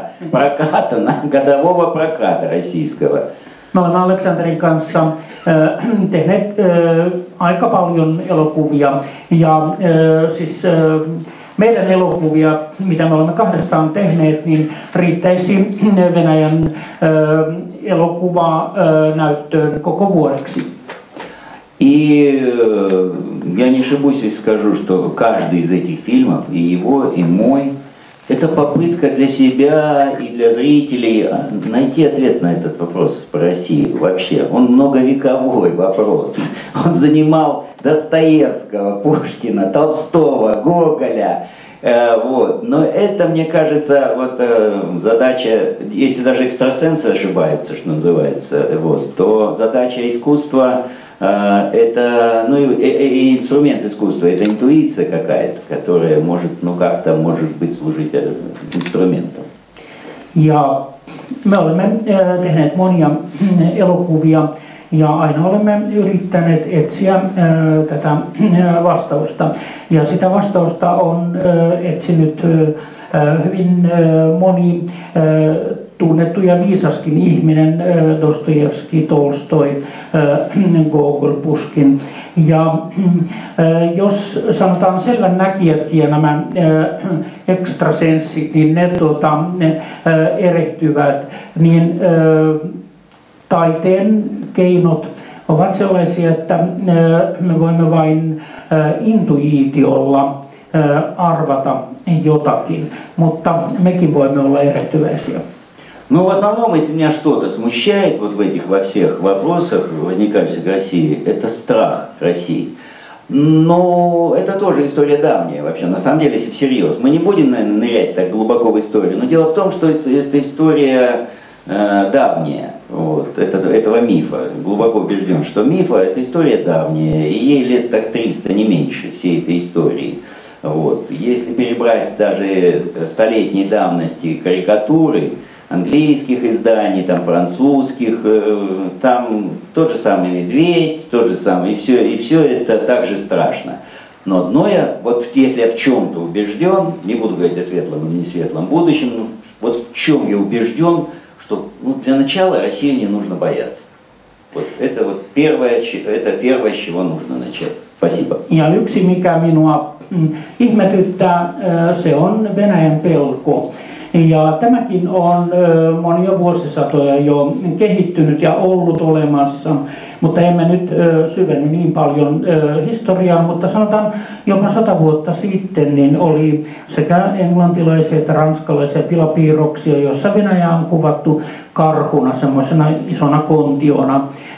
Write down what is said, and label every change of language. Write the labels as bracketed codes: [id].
[ru] Проката, годового проката российского. [fi] Me olemme Aleksanterin kanssa tehneet aika paljon elokuvia ja siis meidän elokuvia, mitä me olemme kahdestaan tehneet, niin riittäisi Venäjän elokuvanäyttöön koko vuodeksi. [ru] И я не ошибусь, если скажу, что каждый из этих фильмов, и его, и мой, это попытка для себя и для зрителей найти ответ на этот вопрос про Россию вообще. Он многовековой вопрос. Он занимал Достоевского, Пушкина, Толстого, Гоголя. Вот. Но это, мне кажется, вот, задача, если даже экстрасенсы ошибаются, что называется, вот, то задача искусства это, ну и инструмент искусства, это интуиция какая-то, которая может, ну как-то может быть служить инструментом. [fi] Ja me olemme tehneet monia elokuvia ja aina olemme yrittäneet etsiä tätä vastausta. Ja sitä vastausta on etsinyt hyvin moni tunnettu ja viisaskin ihminen, Dostojevski, Tolstoi, Gogol, Pushkin. Ja jos sanotaan selvän näkijätkin ja nämä ekstrasenssit, niin ne erehtyvät, niin taiteen keinot ovat sellaisia, että me voimme vain intuitiolla arvata jotakin, mutta mekin voimme olla erehtyväisiä. [ru] Ну, в основном, если меня что-то смущает вот в этих во всех вопросах, возникающих в России, это страх России. Но это тоже история давняя вообще, на самом деле, если всерьез. Мы не будем, наверное, нырять так глубоко в историю, но дело в том, что это история давняя, вот, этого мифа. Глубоко убежден, что мифа – это история давняя, и ей лет так 300, не меньше, всей этой истории. Вот. Если перебрать даже столетней давности карикатуры, английских изданий, там, французских, там тот же самый медведь, тот же самый, и все это так же страшно. Но одно я, вот если я в чем-то убежден, не буду говорить о светлом или не светлом будущем, но вот в чем я убежден, что ну, для начала России не нужно бояться. Вот это вот первое, с чего нужно начать. Спасибо. [fi] Ja yksi mikä minua ihmetyttää, se on Venäjän pelko. Ja tämäkin on monia vuosisatoja jo kehittynyt ja ollut olemassa, mutta emme nyt syvenny niin paljon historiaan, mutta sanotaan jopa 100 vuotta sitten niin oli sekä englantilaisia että ranskalaisia pilapiirroksia, joissa Venäjä on kuvattu karhuna, semmoisena isona kontiona.